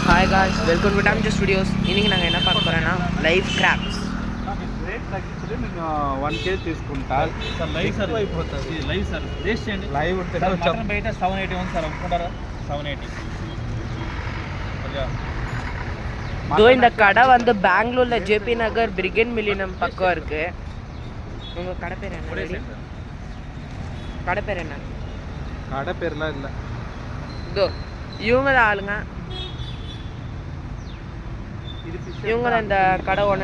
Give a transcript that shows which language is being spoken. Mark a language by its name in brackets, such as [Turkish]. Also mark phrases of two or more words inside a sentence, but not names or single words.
[English] Hi guys, welcome to Damage Studios. [Tamil] இன்னைக்கு நாங்க என்ன பார்க்க போறோம்னா [English] live crabs. [Telugu] రేట్ తగ్గించలే నేను 1 కేజీ తీసుకుంటా సార్ లైవ్ సార్ అయిపోతుంది లైవ్ సార్ టేస్ట్ చేయండి లైవ్ ఉంటే మటన్ బయట 781 సార్ ఒప్పుకుంటారా 780 [Tamil] இதோ இந்த கடை வந்து பெங்களூர்ல ஜேபி நகர் பிரிகன் மில்லினம் பக்கம் இருக்கு. உங்க கடை பேர் என்ன? கடை பேர் என்ன? கடை பேர்லாம் இல்லை. இதோ இவங்க தான் ஆளுங்க. இவங்க தான் இந்த கடை ஒன்று.